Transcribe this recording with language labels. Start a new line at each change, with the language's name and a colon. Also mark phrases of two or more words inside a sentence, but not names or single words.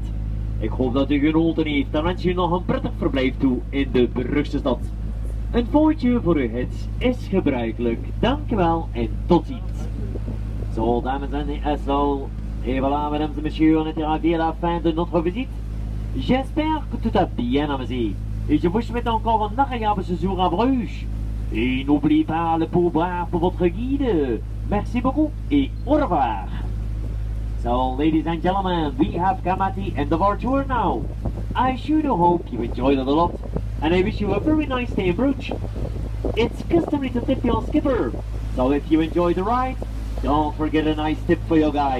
Dutch: Ik hoop dat u genoten heeft en wens u nog een prettig verblijf toe in de Brugse stad. Een foutje voor uw hits is gebruikelijk. Dankjewel en tot ziens. Zo, dames en heren, zo,
French: et voilà, mesdames et messieurs, on est arrivé à la fin de notre visite. J'espère que tout a bien amusé. Et je vous souhaite encore un agréable séjour à Bruges. Et n'oubliez pas le pourboire pour votre guide. Merci beaucoup et au revoir.
English: So, ladies and gentlemen, we have come at the end of our tour now. I sure do hope you enjoyed it a lot, and I wish you a very nice day in Bruges. It's customary to tip your skipper, so if you enjoy the ride, don't forget a nice tip for your guide.